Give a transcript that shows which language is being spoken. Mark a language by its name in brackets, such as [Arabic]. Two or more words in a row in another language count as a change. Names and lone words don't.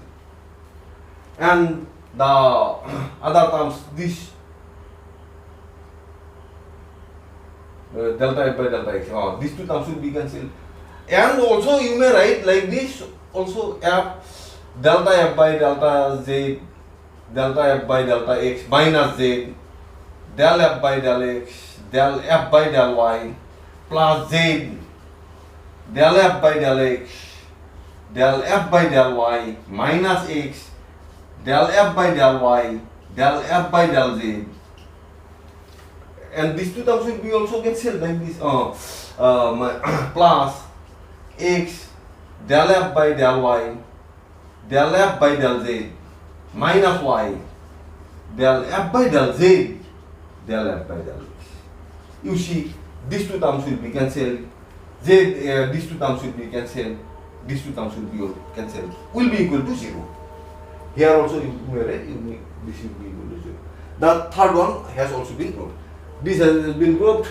[English] And the other terms, this delta f by delta x, these two terms will be cancelled. And also you may write like this also f delta f by delta z delta f by delta x minus z del f by del x del f by del y plus z del f by del x del f by del y minus x del f by del y del f by del z. And these two terms will be also cancelled like this. Plus x del f by del y del f by del z minus y del f by del z del f by del x. You see, these two terms will be cancelled. These two terms will be cancelled. These two terms will be cancelled. Will be equal to 0. Here also you may write this will be equal to 0. The third one has also been proved. This has been proved.